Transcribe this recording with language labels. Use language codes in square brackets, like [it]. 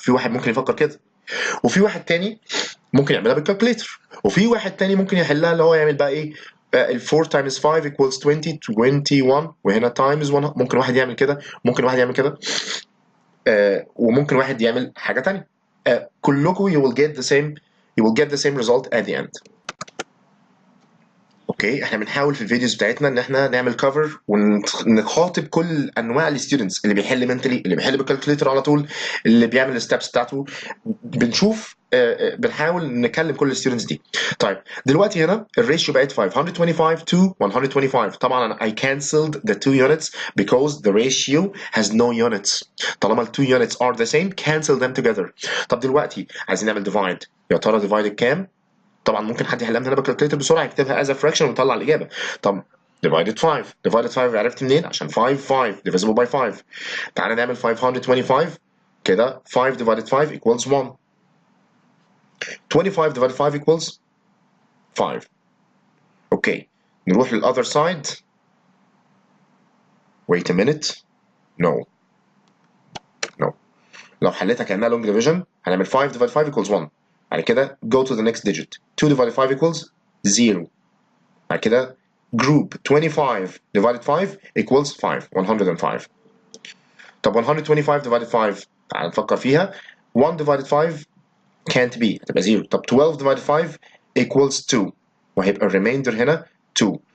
[ar] في واحد ممكن يفكر كده، وفي واحد تاني ممكن يعملها بالكالكوليتر، وفي واحد تاني ممكن يحلها اللي هو يعمل بقى ايه؟ ال [en] 4 times 5 equals 20 [ar] 21 وهنا times 1. ممكن واحد يعمل كده، ممكن واحد يعمل كده، وممكن واحد يعمل حاجه تانيه. كلكم [en] you will get the same result at the end. [ar] اوكي، احنا بنحاول في الفيديوز بتاعتنا ان احنا نعمل كفر ونخاطب كل انواع الستودنتس، اللي بيحل منتلي، اللي بيحل بالكالكوليتر على طول، اللي بيعمل الستبس بتاعته. بنشوف بنحاول نكلم كل الستودنتس دي. طيب دلوقتي هنا الريشيو بقت [en] 525 to 125. [ar] طبعا انا [en] I cancelled the 2 units because the ratio has no units. [ar] طالما [en] ال 2 units are the same cancel them together. [ar] طب دلوقتي عايزين نعمل divide، يا ترى divide كام؟ طبعا ممكن حد يحلها من هنا بالكالكوليتر بسرعه يكتبها [en] as a fraction [ar] ويطلع الاجابه. طب divided 5 عرفت منين؟ عشان [en] 5 divisible by 5. [ar] تعالى نعمل 525 كده [en] 5 divided 5 equals 1. 25 divided 5 equals 5. [ar] اوكي نروح لل [en] other side. wait a minute. no [ar] لو حليتها كانها [en] long division [ar] هنعمل [en] 5 divided 5 equals 1. [ar] بعد كده [en] go to the next digit. 2 divided 5 equals 0. [ar] بعد كده [en] group 25 divided 5 equals 5 105. [ar] طب 125 divided 5 تعال نفكر فيها. [en] 1 divided 5 can't be [ar] هتبقى 0. طب [en] 12 divided 5 equals 2 [ar] وهيبقى الريميندر هنا 2.